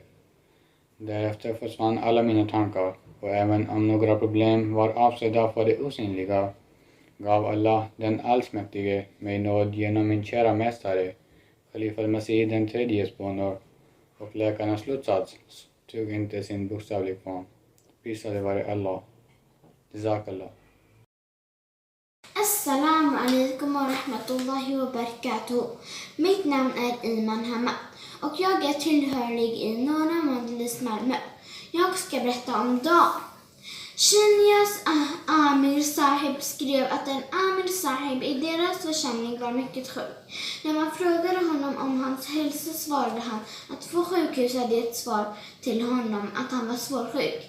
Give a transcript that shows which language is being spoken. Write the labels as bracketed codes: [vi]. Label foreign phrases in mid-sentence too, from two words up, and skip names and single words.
[sv] Därefter försvann alla mina tankar och även om några problem var avsedda för det osynliga gav Allah den allsmäktige mig nåd genom min kära mästare Khalifa al-Masih den tredjes böner och läkarnas slutsats tog inte sin bokstavliga form. Prisade vare Allah. Jazakallah. [ar] السلام عليكم ورحمة الله وبركاته. [sv] Mitt namn är Iman Hamad och jag är tillhörig i Norra Madlis Malmö. Jag ska berätta om dagen. Kenias Amir Sahib skrev att en Amir Sahib i deras församling var mycket sjuk. När man frågade honom om hans hälsa svarade han att två sjukhus hade ett svar till honom att han var svårsjuk.